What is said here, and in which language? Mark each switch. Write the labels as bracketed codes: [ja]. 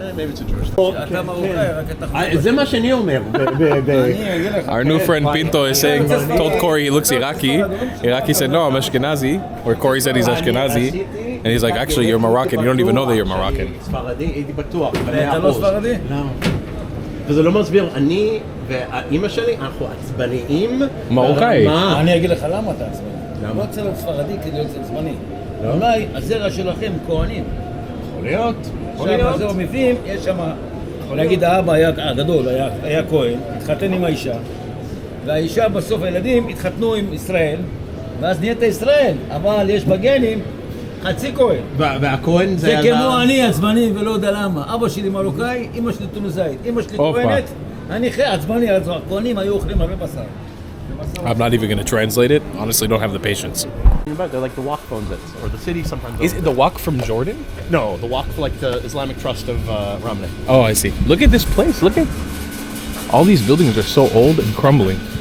[en] Maybe it's a Jewish. [he] אתה מרוקאי, רק אתה זה מה שאני אומר. אני אגיד לך. [en] Our new friend Pinto is saying, told Corey he looks Iraqi. Iraqi said, no, I'm Ashkenazi. Or Corey said he's Ashkenazi. And he's like, actually, you're Moroccan. You don't even know that you're Moroccan. [he] ספרדי, הייתי בטוח. אתה לא ספרדי? וזה לא מסביר, אני והאימא שלי, אנחנו עצבניים. מרוקאי. אני אגיד לך למה אתה עצבני. לא רוצה להיות ספרדי כדי להיות עצבני. אולי הזרע שלכם כהנים. יכול להיות. עכשיו הזרע מביאים, יש שם יכול להגיד, האבא היה הגדול, היה כהן, התחתן עם האישה, והאישה בסוף הילדים התחתנו עם ישראל, ואז נהיית ישראל, אבל יש בגנים חצי כהן. והכהן זה כמו אני עצבני ולא יודע למה. אבא שלי מרוקאי, אמא שלי טוניסאית, אמא שלי כהנת, אני עצבני, הכהנים היו אוכלים הרבה בשר. [en] I'm not even going to translate it. Honestly, don't have the patience. They're like the Waqf owns it, or the city sometimes. Is it the Waqf from Jordan? No, the Waqf, like the Islamic Trust of Ramla. Oh, I see. Look at this place. Look at all these buildings are so old and crumbling.